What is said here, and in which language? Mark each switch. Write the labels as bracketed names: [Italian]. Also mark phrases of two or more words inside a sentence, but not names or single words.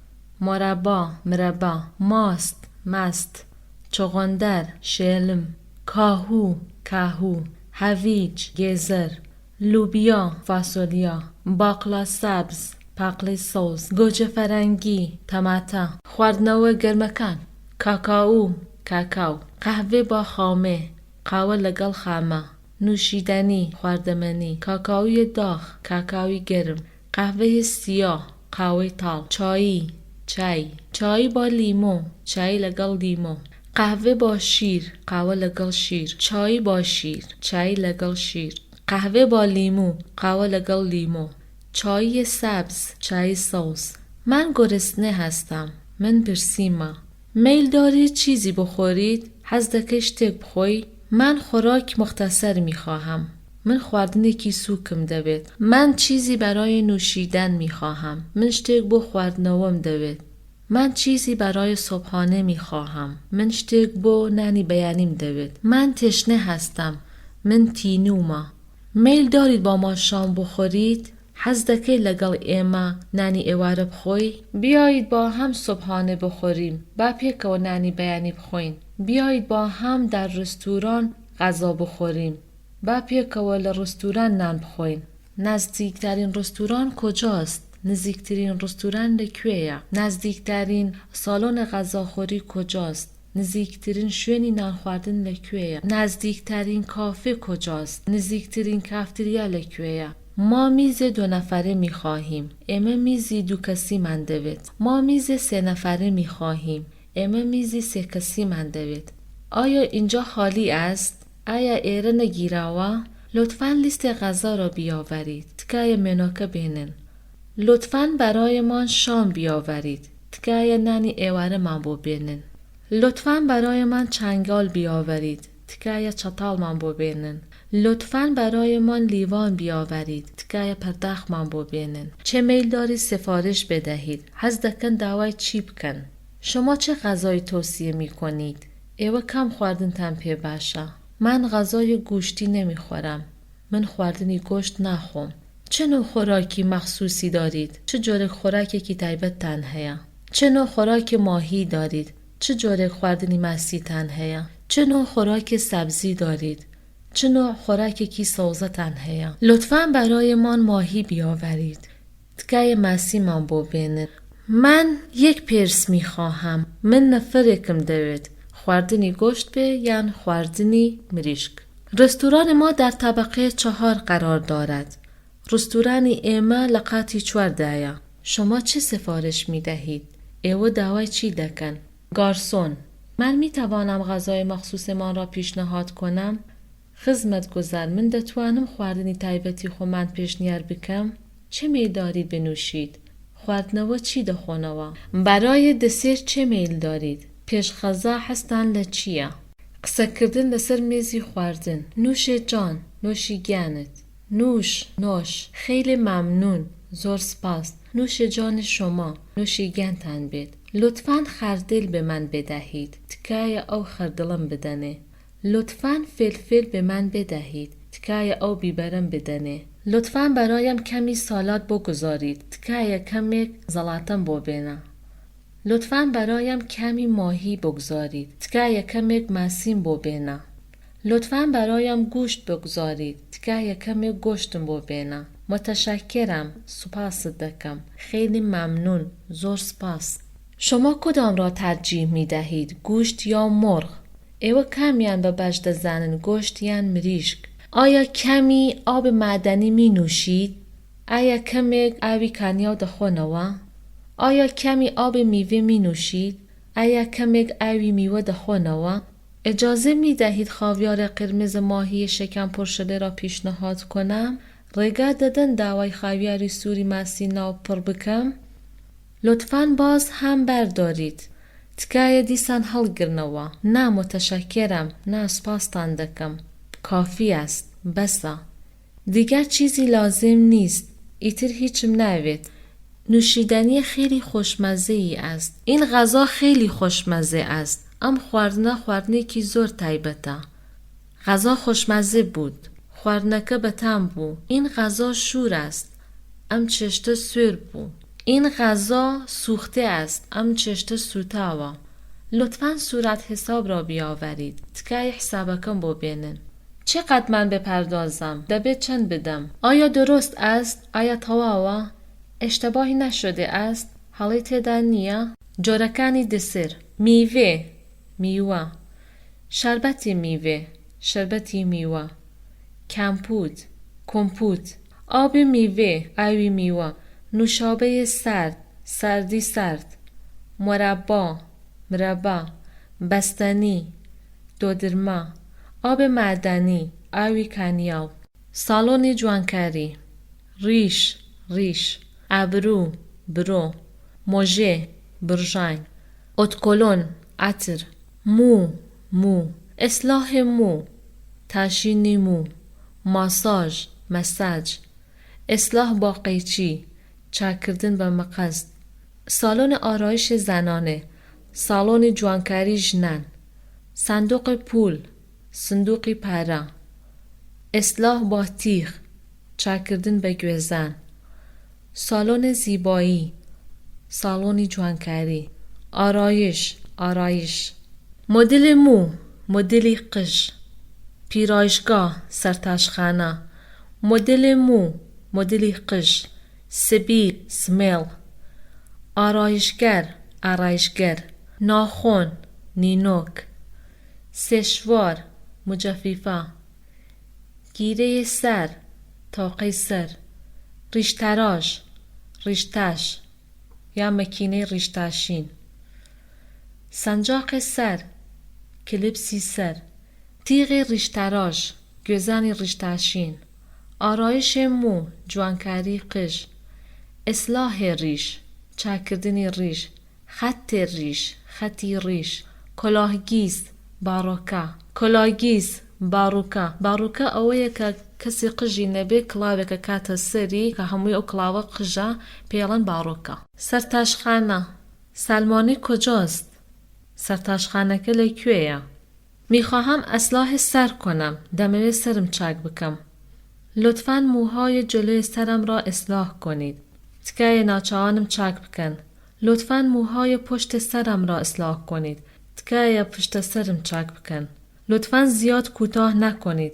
[Persian] مربا. ماست. چغندر، شلم. کاهو، هویج، گزر. لوبیا، فاصولیا. باقلا سبز، [Central Kurdish] باقلا سوز. [Persian] گوجه فرنگی، [Central Kurdish] تماتا. خواردنەوە گەرمەکان، [Persian] کاکائو. قهوه با خامه، [Central Kurdish] قهوه لەگەڵ خامە. [Persian] نوشیدنی، خواردەمەنی. کاکائوی داغ، [Central Kurdish] کاکائوی گرم. [Persian] قهوه سیاه، [Central Kurdish] قهوه تاڵ. [Persian] چای با لیمو، [Central Kurdish] چای لەگەڵ لیمو. [Persian] قهوه با شیر، [Central Kurdish] قهوه لەگەڵ شیر. [Persian] چای با شیر، [Central Kurdish] چای لەگەڵ شیر. [Persian] قهوه با لیمو، [Central Kurdish] قهوه لەگەڵ لیمو. [Persian] چای سبز، [Central Kurdish] چای سوز. [Persian] من گرسنه هستم. [Central Kurdish] من پرسیمە. [Persian] میل دارید چیزی بخورید؟ [Central Kurdish] حەز دەکەی شتێک بخۆی؟ [Persian] من خوراک مختصر میخواهم. [Central Kurdish] من خواردنێکی سووکم دەوێت. [Persian] من چیزی برای نوشیدن میخواهم. [Central Kurdish] من شتێک بۆ خواردنەوەم دەوێت. [Persian] من چیزی برای صبحانه میخواهم. [Central Kurdish] من شتێک بۆ نانی بەیانیم دەوێت. [Persian] من تشنه هستم. [Central Kurdish] من تینوومە. [Persian] میل دارید با ما شام بخورید؟ [Central Kurdish] حەز دەکەی لەگەڵ ئێمە نانی ئێوارە بخۆی؟ [Persian] بیایید با هم صبحانه بخوریم. [Central Kurdish] با پێکەوە نانی بەیانی بخۆین. [Persian] بیایید با هم در رستوران غذا بخوریم. [Central Kurdish] با پێکەوە لە رستوران نان بخۆین. [Persian] نزدیکترین رستوران کجاست؟ [Central Kurdish] نزدیکترین رستوران لەکوێیە؟ [Persian] نزدیکترین سالن غذاخوری کجاست؟ [Central Kurdish] نزدیکترین شوێنی نان خواردن لەکوێیە؟ [Persian] نزدیکترین کافه کجاست؟ [Central Kurdish] نزدیکترین کافتریا لەکوێیە؟ [Persian] ما میز 2 نفره می خواهیم. [Central Kurdish] ئێمە میزی 2 کەسیمان دەوێت. [Persian] ما میز 3 نفره می خواهیم. [Central Kurdish] ئێمە میزی 3 کەسیمان دەوێت. [Persian] آیا اینجا خالی است؟ [Central Kurdish] آیا ئێرە نەگیراوە؟ [Persian] لطفاً لیست غذا را بیاورید. [Central Kurdish] تکایە مێنوکە بێنن. [Persian] لطفاً برایمان شام بیاورید. [Central Kurdish] تکایە نانی ئێوارەمان بۆ بێنن. [Persian] لطفاً برایمان چنگال بیاورید. [Central Kurdish] تکایە چەتاڵمان بۆ بێنن. [Persian] لطفاً برایمان لیوان بیاورید. [Central Kurdish] تکایە پەرداخمان بۆ بێنن. [Persian] چه میل دارید سفارش بدهید؟ [Central Kurdish] حەز دەکەن داوای چی بکەن؟ [Persian] شما چه غذایی توصیه می کنید؟ [Central Kurdish] ئێوە کام خواردنتان پێ باشە؟ [Persian] من غذای گوشتی نمیخورم. [Central Kurdish] من خواردنی گوشت ناخۆم. [Persian] چه نوع خوراکی مخصوصی دارید؟ [Central Kurdish] چه جۆرێک خوراکێکی تایبەتتان هەیە؟ [Persian] چه نوع خوراک ماهی دارید؟ [Central Kurdish] چه جۆرێک خواردنی ماسیتان هەیە؟ [Persian] چه نوع خوراک سبزی دارید؟ [Central Kurdish] چه نوع خوراکێکی سەوزەتان هەیە؟ [Persian] لطفاً برایمان ماهی بیاورید. [Central Kurdish] تکایە ماسیمان بۆ بێنن. [Persian] من 1 پرس میخواهم. [Central Kurdish] من نەفەرێکم دەوێت. خواردنی گوشت به یان خواردنی مریشک. [Persian] رستوران ما در طبقه 4 قرار دارد. [Central Kurdish] ڕستورانی ئێمە لە قاتی چواردایە. [Persian] شما چه سفارش می دهید؟ [Central Kurdish] ئێوە داوای چی دەکەن؟ گارسۆن: [Persian] من می توانم غذای مخصوصمان را پیشنهاد کنم؟ [Central Kurdish] خزمەتگوزار: من دەتوانم خواردنی تایبەتی خۆمان پێشنیار بکەم؟ [Persian] چه میل دارید بنوشید؟ [Central Kurdish] خواردنەوە چی دەخۆنەوە؟ [Persian] برای دسر چه میل دارید؟ [Central Kurdish] پێشخەزا هەستان لە چییە؟ قسەکردن لەسەر مێزی خواردن: [Persian] نوش جان، [Central Kurdish] نوشی گیانت. [Persian] نوش، نوش. خیلی ممنون، [Central Kurdish] زۆر سپاس. [Persian] نوش جان شما، [Central Kurdish] نوشی گیانتان بێت. [Persian] لطفاً خردل به من بدهید. [Central Kurdish] تکایە ئەو خردڵم بدەنێ. [Persian] لطفاً فلفل به من بدهید. [Central Kurdish] تکایە ئەو بیبەرم بدەنێ. [Persian] لطفاً برایم کمی سالاد بگذارید. [Central Kurdish] تکایە کەمێک زەڵاتەم بۆ بێنە. [Persian] لطفاً برایم کمی ماهی بگذارید. [Central Kurdish] تکایە کەمێک ماسیم بۆ بێنە. [Persian] لطفاً برایم گوشت بگذارید. [Central Kurdish] تکایە کەمێک گۆشتم بۆ بێنە. [Persian] متشکرم، [Central Kurdish] سپاست دەکەم. [Persian] خیلی ممنون، [Central Kurdish] زۆر سپاس. [Persian] شما کدام را ترجیح می دهید؟ گوشت یا مرغ؟ [Central Kurdish] ئێوە کامیان بە باش دەزانن، گۆشت یان مریشک؟ [Persian] آیا کمی آب معدنی می نوشید؟ [Central Kurdish] آیا کەمێک ئاوی کانیاو دەخۆنەوە؟ [Persian] آیا کمی آب میوه می نوشید؟ [Central Kurdish] آیا کەمێک ئاوی میوە دەخۆنەوە؟ [Persian] اجازه می دهید خاویار قرمز ماهی شکم پرشده را پیشنهاد کنم؟ [Central Kurdish] ڕێگا دەدەن داوای خاویاری سووری ماسی ناو پڕ بکەم؟ [Persian] لطفاً باز هم بردارید. [Central Kurdish] تکایە دیسان هەڵگرنەوە. [Persian] نا متشکرم، [Central Kurdish] نا سپاستان دەکەم. [Persian] کافی است، بەسە. دیگر چیزی لازم نیست. [Central Kurdish] ئیتر هیچم ناوێت. [Persian] نوشیدنی خیلی خوشمزه‌ای است. این غذا خیلی خوشمزه است. [Central Kurdish] ئەم خواردنە خواردنێکی زۆر تایبەتە. [Persian] غذا خوشمزه بود. [Central Kurdish] خواردنەکە بەتام بوو. [Persian] این غذا شور است. [Central Kurdish] ئەم چێشتە سوێر بوو. [Persian] این غذا سوخته است. [Central Kurdish] ئەم چێشتە سوتاوە. [Persian] لطفاً صورت حساب را بیاورید. [Central Kurdish] تکایە حسابەکەم بۆ بێنن. [Persian] چقدر من بپردازم؟ [Central Kurdish] دەبێت چەند بدەم؟ [Persian] آیا درست است؟ [Central Kurdish] آیا تەواوە؟ [Persian] اشتباهی نشده است؟ [Central Kurdish] هەڵی تێدا نییە؟ جۆرەکانی دسر: میوه، میوە. شربەتی میوه، شربەتی میوە. کەمپوت، کۆمپوت. [Persian] آب میوه، [Central Kurdish] ئاوی میوە. [Persian] نوشابه سرد، سردی سرد. [Central Kurdish] مربا، مربا. بەستەنی، دۆدرمە. [Persian] آب معدنی، [Central Kurdish] ئاوی کانیاو. ساڵۆنی جوانکاری: ریش، ریش. ئابرو، برۆ. مۆژێ، برژانگ. ئۆتکۆلۆن، عەتر. مو، مو. ئیسلاح مو، تاشینی مو. ماساژ، مەساج. ئیسلاح با قەیچی، چاکردن بە مەقەس. [Persian] سالن آرایش زنانه، [Central Kurdish] سالن جوانکاری ژنان. [Persian] صندوق پول، [Central Kurdish] صندوقی پارە. ئیسلاح با تیغ، چاکردن بە گوێزان. [Persian] سالن زیبایی، [Central Kurdish] سالۆنی جوانکاری. [Persian] آرایش، آرایش. مدل مو، [Central Kurdish] مدلی قژ. پیرایشگاه، سەرتاشخانە. [Persian] مدل مو، [Central Kurdish] مدلی قژ. سبیل، سمیل. آرایشگر، آرایشگر. [Persian] ناخن، [Central Kurdish] نینۆک. سێشوار، مجەفیفە. گیرەی سەر، تاقەی سەر. ریشتەراش، ریشتەش یا مەکینەی ریشتاشین. سەنجاقی سەر، کلیپسی سەر. تیغی ریشتەراش، گوێزانی ریشتاشین. [Persian] آرایش مو، [Central Kurdish] جوانکاری قژ. ئیسلاح ریش، چاکردنی ریش. خەت ریش، خەتی ریش. کۆلاهگیز، باڕۆکە. کۆلاگیز، باڕووکە. باڕووکە ئەوەیە کە کەسی قژی نەبێ کڵاوێکە کاتە سەری کە هەمووی ئەو کڵاوە قژە پێڵەن باڕۆکە. سەرتاشخانە. [Persian] سلمانی کجاست؟ [Central Kurdish] سەرتاشخانەکە لەکوێیە؟ [Persian] میخواهم اصلاح سر کنم. [Central Kurdish] دەمەوێت سرم چاک بکەم. [Persian] لطفاً موهای جلوی سرم را اصلاح کنید. [Central Kurdish] تکایە ناچاوانم چاک بکەن. [Persian] لطفاً موهای پشت سرم را اصلاح کنید. [Central Kurdish] تکایە پشت سرم چاک بکەن. [Persian] لطفاً زیاد کوتاه نکنید.